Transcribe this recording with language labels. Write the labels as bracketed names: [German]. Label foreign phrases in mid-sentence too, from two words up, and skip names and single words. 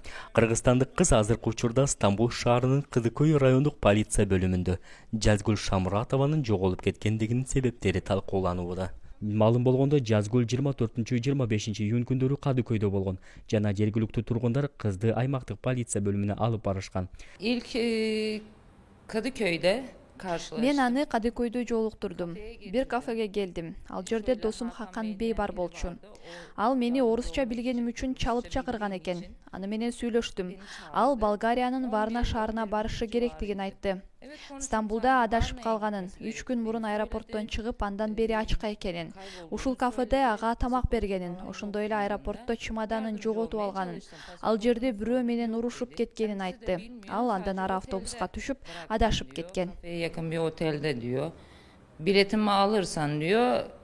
[Kyrgyz] Кыргызстандык кыз азыркы учурда Стамбул шаарынын Кызыкөй райондук полиция бөлүмүндө Жазгүл Шамуратованын жоголуп кеткендигинин себептери талкууланууда. Малым болгондо Жазгүл 24-25 июнь күндөрү Кадыкөйдө болгон жана жергиликтүү тургундар кызды аймактык полиция бөлүмүнө алып барышкан. [Turkish] İlk Kadıköy'de karşılaştık. [Kyrgyz] Мен аны Кадыкөйдө жолуктурдум. Бир кафеге келдим. Ал жерде досум Хакан Бей бар болчу. Ал мени орусча билгеним үчүн чалып чакырган экен. Аны менен сүйлөштүм. Ал Болгариянын Варна шаарына барышы керектигин айтты. Стамбулда адашып калганын, 3 күн мурун аэропорттон чыгып, андан бери ачка экенин. Ушул кафеде ага тамак бергенин, ошондой эле аэропортто чемоданын жоготуп алганын. Ал жерде бирөө менен урушуп кеткенин айтты. Ал андан ары автобуска түшүп, адашып кеткен. [Turkish] Yakın bir otelde diyor. Biletimi alırsan diyor